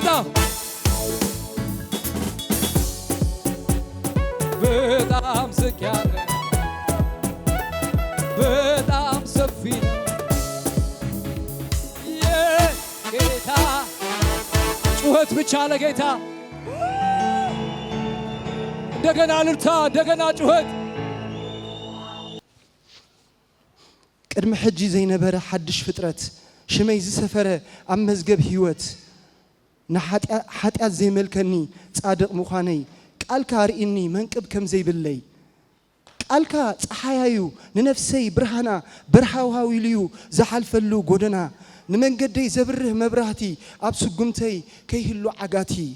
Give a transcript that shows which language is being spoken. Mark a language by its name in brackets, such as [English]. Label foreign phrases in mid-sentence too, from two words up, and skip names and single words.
[Amharic] በጣም ዝቅ ያለ በጣም ሰፊ ነው። ጌታ ጩኸት ብቻ ለጌታ እንደገና እልልታ እንደገና ጩኸት [Tigrinya] ቅድሚ ሕጂ ዘይነበረ ሓድሽ ፍጥረት ሽመይ ዝሰፈረ ኣብ መዝገብ ህይወት ንሓጢኣት ዘይመልከኒ ጻድቕ ምዃነይ ቃልካ ርኢኒ መንቅብ ከም ዘይብለይ ቃልካ ፀሓያዩ ንነፍሰይ ብርሃና በርሃውሃዊ ልዩ ዝሓልፈሉ ጎደና ንመንገደይ ዘብርህ መብራህቲ ኣብ ስጉምተይ ከይህሉ ዓጋቲ